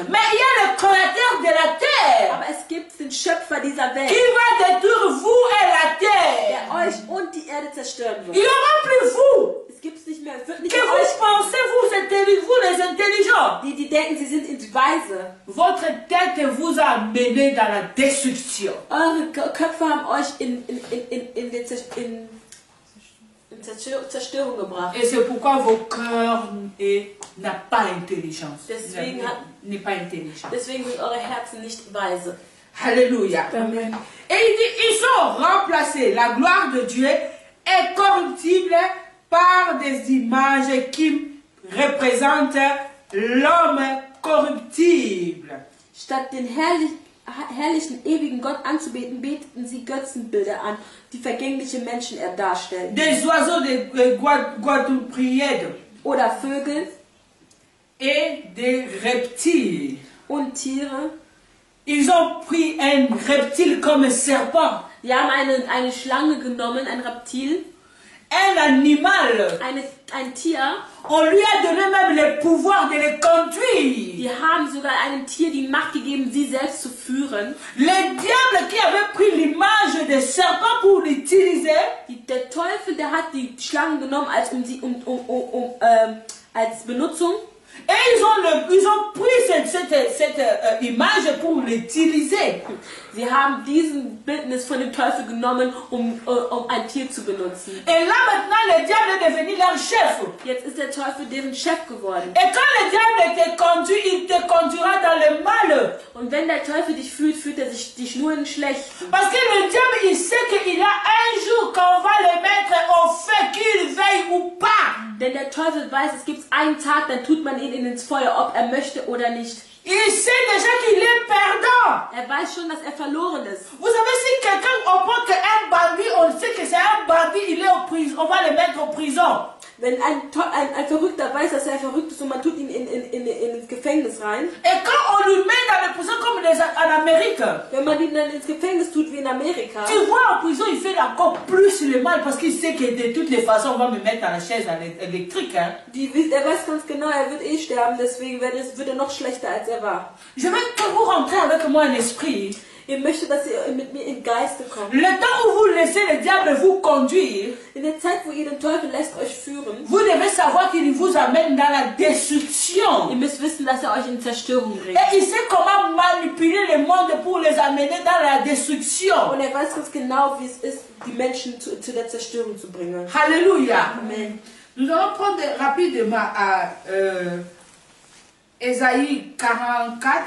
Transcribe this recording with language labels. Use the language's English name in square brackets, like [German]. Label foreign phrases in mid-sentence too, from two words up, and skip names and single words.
[French] Mais il y a le créateur de la terre [German] Aber es gibt den Schöpfer dieser [French] qui [German] Welt, [French] va détruire vous et la terre. [German] der euch und die Erde zerstören [French] Il [German] wird. [French] n'y aura plus vous. [German] Es gibt es nicht mehr. Es wird nicht [French] Que [German] mehr [French] vous [German] euch. [French] pensez, vous les intelligents. [German] Die denken, sie sind weise. [French] Votre tête vous a mené dans la destruction. [German] Eure Köpfe haben euch in Zerstörung gebracht. [French] Et c'est pourquoi vos cœurs n'a pas intelligence. [German] Deswegen [French] N'est pas intelligent. [German] Deswegen sind eure Herzen nicht weise. [French] Alléluia. Amen. Et il dit, ils sont remplacés. La gloire de Dieu est corruptible par des images qui représentent l'homme corruptible. [German] Statt den herrlichen, ewigen Gott anzubeten, beteten sie Götzenbilder an, die vergängliche Menschen darstellen. [French] Des oiseaux de Guadeloupièdes [German] Oder Vögel [French] et des reptiles. [German] und Tiere. [French] Ils ont pris un reptile comme un serpent [German] Die haben eine Schlange genommen, ein Reptil, [French] un animal. [German] Ein Tier. [French] On lui a donné même le pouvoir de le conduire. [German] Die haben sogar einem Tier die Macht gegeben, sie selbst zu führen. [French] Le diable qui avait pris l'image des serpents pour l'utiliser, [German] Der Teufel, der hat die Schlangen genommen als als Benutzung. [French] et ils ont pris cette image pour l'utiliser. [German] Sie haben diesen Bildnis von dem Teufel genommen, um ein Tier zu benutzen. [French] Et là maintenant, le diable est devenu leur chef. [German] Jetzt ist der Teufel deren Chef geworden. [French] Et quand le diable te conduit, il te conduira dans le mal. [German] Und wenn der Teufel dich führt, führt er dich nur in Schlechten. [French] Parce que le diable, il sait qu'il y a un jour qu'on va le mettre au feu, qu'il veille ou pas. [German] Denn der Teufel weiß, es gibt einen Tag, dann tut man ihn ins Feuer, ob er möchte oder nicht. [French] Il sait déjà qu'il est perdant. [German] Er weiß schon, dass er verloren ist. [French] Vous savez, si quelqu'un apprend qu'un bandit, on sait que c'est un bandit, il est en prison, on va le mettre en prison. [German] Wenn ein Verrückter weiß, dass er verrückt ist und man tut ihn ins Gefängnis rein. [French] Et quand on lui met dans la prison comme en Amérique, [German] Wenn man ihn dann ins Gefängnis tut wie in Amerika. [French] tu vois en prison, il fait encore plus le mal parce qu'il sait que de toutes les façons, on va me mettre dans la chaise électrique. Hein. [German] Er weiß ganz genau, er wird sterben, deswegen wird er noch schlechter als er war. [French] Je veux que vous rentrez avec moi en esprit. [German] Ich möchte, dass ihr mit mir in Geiste kommt. [French] Le temps où vous laissez le diable vous conduire, [German] In der Zeit, wo ihr den Teufel lässt euch führen, [French] vous devez savoir qu'il vous amène dans la destruction. [German] ihr müsst wissen, dass er euch in Zerstörung bringt. [French] Et il sait comment manipuler le monde pour les amener dans la destruction. [German] Und er weiß ganz genau, wie es ist, die Menschen zu der Zerstörung zu bringen. [French] Alléluia. Amen. Nous allons prendre rapidement à Ésaïe 44.